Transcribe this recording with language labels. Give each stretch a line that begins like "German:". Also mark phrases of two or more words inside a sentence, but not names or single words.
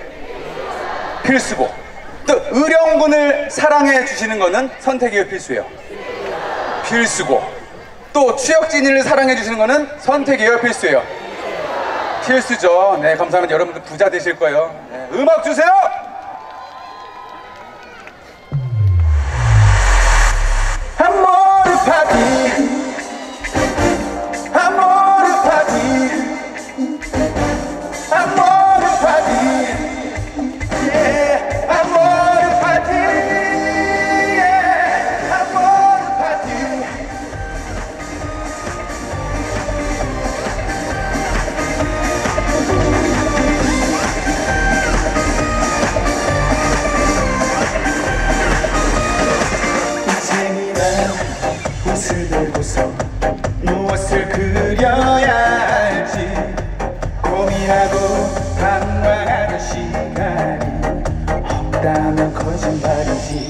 Korean: 필수고, 또 의령군을 사랑해 주시는 거는 선택이에요, 필수예요? 필수고, 또 추혁진이를 사랑해 주시는 거는 선택이에요, 필수예요? 필수죠. 네, 감사합니다. 여러분들 부자 되실 거예요. 네, 음악 주세요.
Italian: Amore party, amore party, amore party, yeah, amore party, yeah, amore party.
Korean: 옷을 들고서 무엇을 그려야 할지 고민하고 방황하는 시간이 없다면 거짓말이지.